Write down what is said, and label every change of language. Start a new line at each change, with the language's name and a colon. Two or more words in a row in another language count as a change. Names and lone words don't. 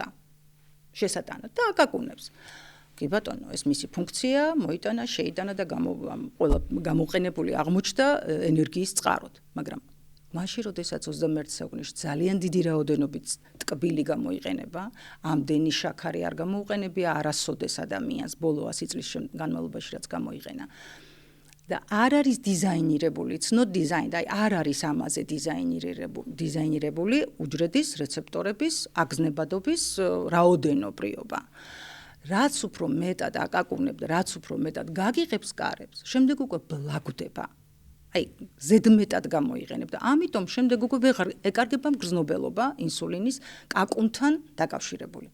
Georgian: შესატანად და აკაკუნებს. კი ბატონო, ეს მისი ფუნქცია, მოიტანა, შეიტანა და ყველა გამოყენებული აღმოჩნდა ენერგიის წყაროდ, მაგრამ მაშინ, როდესაც 21 საუკუნეში ძალიან დიდი რაოდენობით ტკბილი გამოიყენება, ამდენი შაქარი არ გამოუყენებია არასოდეს ადამიანს ბოლო 100 წლის განმავლობაში რაც გამოიყენა. და არ არის დიზაინირებული,
English: it's not designed,
Georgian: აი არ არის ამაზე დიზაინირებული უჯრედის რეცეპტორების აგზნებადობის რაოდენობრიობა. რაც უფრო მეტად აკაკუნებ და რაც უფრო მეტად გაგიღებს კარებს, შემდეგ უკვე ბლაგდება. აი ზედმეტად გამოიყენებ და ამიტომ შემდეგ უკვე ვეღარ ეკარგება მგრძნობელობა ინსულინის კაკუნთან დაკავშირებული.